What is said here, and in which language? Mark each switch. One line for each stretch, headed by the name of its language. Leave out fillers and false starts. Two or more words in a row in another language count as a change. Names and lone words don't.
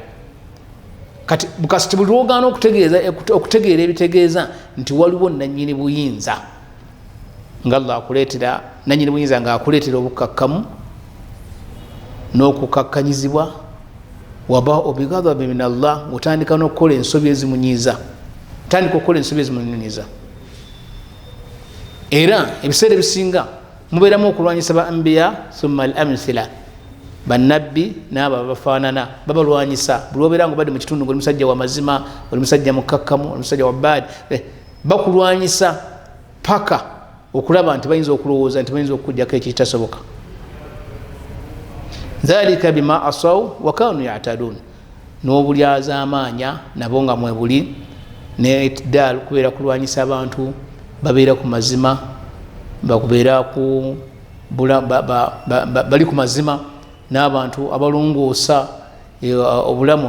Ganda: Kati bukasiti buli lw'ogaana okutegeera ebitegeeza nti waliwo nannyini buyinza nga Allah akuleetera, nannyini buyinza nga akuleetera obukakkamu n'okukakkanyizibwa.
Arabic: وباءوا بغضب من الله,
Ganda: otandika n'okukola ensobi ezimunyiiza, era ebiseera ebisinga mubeeramu okulwanyisa ba
Arabic: الأنبياء ثم الأمثل,
Ganda: bannabbi n'abo abafaanana babalwanyisa. Buli obeera nga obadde mu kitundu ng'oli musajja wa mazima, oli musajja mukakkamu, oli musajja wa bbaadi, bakulwanyisa paka okulaba nti bayinza okulowooza nti bayinza okukugjako ekitasoboka.
Arabic: ذلك بما عصوا وكانوا يعتدون,
Ganda: n'obulyazaamaanya nabo nga mwebuli, ne itidal kubeera kulwanyisa abantu babeera ku mazima, bakubeera bali ku mazima n'abantu abalongoosa obulamu.